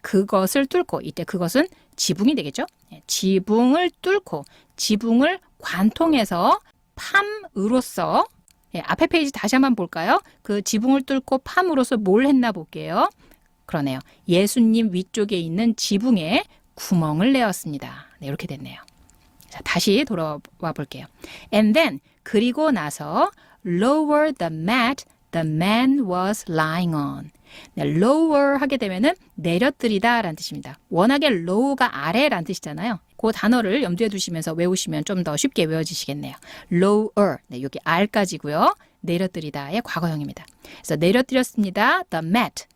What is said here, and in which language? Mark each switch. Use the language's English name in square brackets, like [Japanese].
[Korean] 그것을 뚫고 이때 그것은 지붕이 되겠죠. 지붕을 뚫고 지붕을 관통해서 팜으로써 앞에 페이지 다시 한번 볼까요? 그 지붕을 뚫고 팜으로써 뭘 했나 볼게요. 그러네요. 예수님 위쪽에 있는 지붕에 구멍을 내었습니다. 네, 이렇게 됐네요. 자, 다시 돌아와 볼게요. [English] And then, [Korean] 그리고 나서 [English] lower the mat the man was lying on. [Korean] 네, lower 하게 되면은 내려뜨리다 라는 뜻입니다. 워낙에 low가 아래라는 뜻이잖아요. 그 단어를 염두에 두시면서 외우시면 좀 더 쉽게 외워지시겠네요. lower, 네, 여기 r까지고요. 내려뜨리다의 과거형입니다. 그래서 내려뜨렸습니다. [English] the mat.